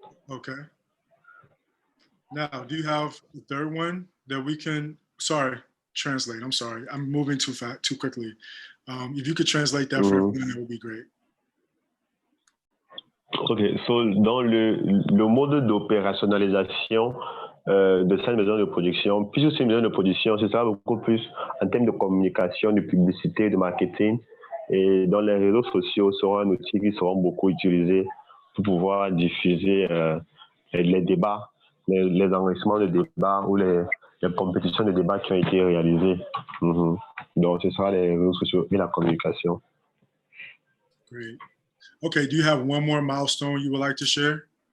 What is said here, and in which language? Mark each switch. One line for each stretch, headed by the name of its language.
English: Okay. Now, do you have a third one that we can, translate? I'm sorry. I'm moving too quickly. If you could translate that for everyone, that would be great. Ok, so
French: dans le mode d'opérationnalisation de cette maison de production, puisque c'est une maison de production, c'est ça beaucoup plus en termes de communication, de publicité, de marketing. Et dans les réseaux sociaux seront un outil qui seront beaucoup utilisés pour pouvoir diffuser les débats, les enregistrements de débats ou les compétitions de débats qui ont été réalisées. Donc, ce sera les réseaux sociaux et la communication.
English: Great. Okay, do you have one more milestone you would like to share?